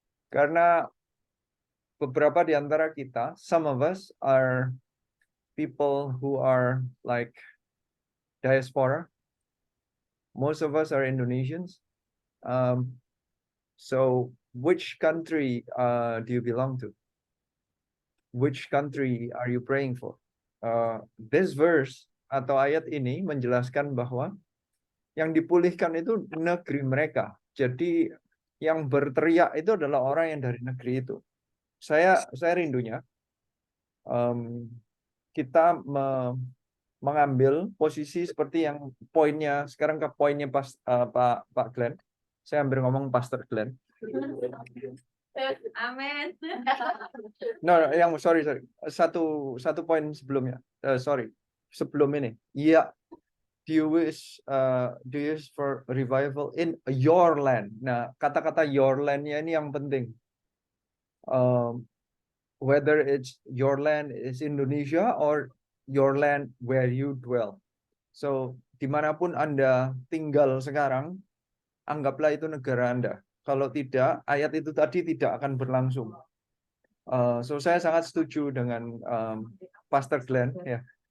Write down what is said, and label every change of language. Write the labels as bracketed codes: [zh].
[id] Karena beberapa di antara kita, [en] some of us are people who are like diaspora. Most of us are Indonesians. So which country do you belong to? Which country are you praying for? This verse [id] atau ayat ini menjelaskan bahwa yang dipulihkan itu negeri mereka. Jadi yang berteriak itu adalah orang yang dari negeri itu. Saya rindunya kita mengambil posisi seperti yang poinnya sekarang ke poinnya Pak Glenn. Saya hampir ngomong Pastor Glenn. Amin. No, yang sorry. Satu poin sebelumnya. Sorry. Sebelum ini. Iya. [en] Do you wish for revival in your land? [id] Nah, kata-kata your land-nya ini yang penting. [en] Whether it's your land is Indonesia or your land where you dwell. [id] So, dimanapun Anda tinggal sekarang, anggaplah itu negara Anda. Kalau tidak, ayat itu tadi tidak akan berlangsung. So, saya sangat setuju dengan Pastor Glenn. Ya.